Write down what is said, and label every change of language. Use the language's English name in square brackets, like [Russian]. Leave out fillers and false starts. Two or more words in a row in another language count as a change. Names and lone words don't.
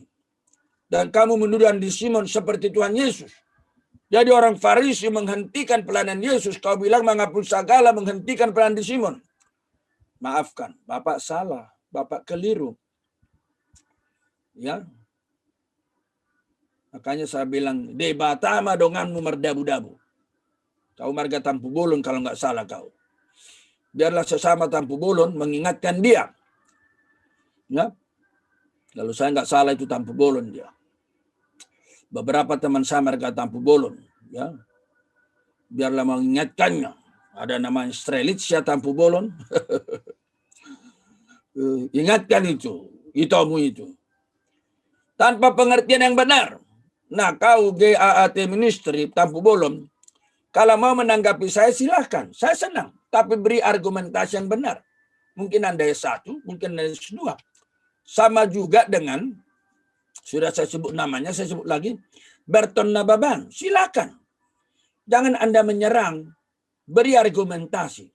[Indonesian] Dan kamu menuduh Andi Simon seperti Tuhan Yesus. Jadi orang Farisi menghentikan pelayanan Yesus. Kau bilang menghapus segala, menghentikan pelayanan di Simon. Maafkan, Bapak salah. Bapak keliru. Ya. Makanya saya bilang, [Batak Toba] debatama donganmu merdabu-dabu. [Indonesian] Kau marga tampu bolon kalau nggak salah kau. Biarlah sesama tampu bolon mengingatkan dia. Ya. Kalau saya nggak salah itu tampu bolon dia. Beberapa teman saya marga tampu bolon. Ya. Biarlah mengingatkannya. Ada namanya Strelitzia tampu bolon. Ingatkan itu. Itomu itu. Tanpa pengertian yang benar. Nah, kau GAAT Ministry tampu bolon. Kalau mau menanggapi saya silahkan, saya senang. Tapi beri argumentasi yang benar. Mungkin Anda S1, mungkin Anda S2. Sama juga dengan, sudah saya sebut namanya, saya sebut lagi, Berton Nababan. Silakan. Jangan Anda menyerang, beri argumentasi.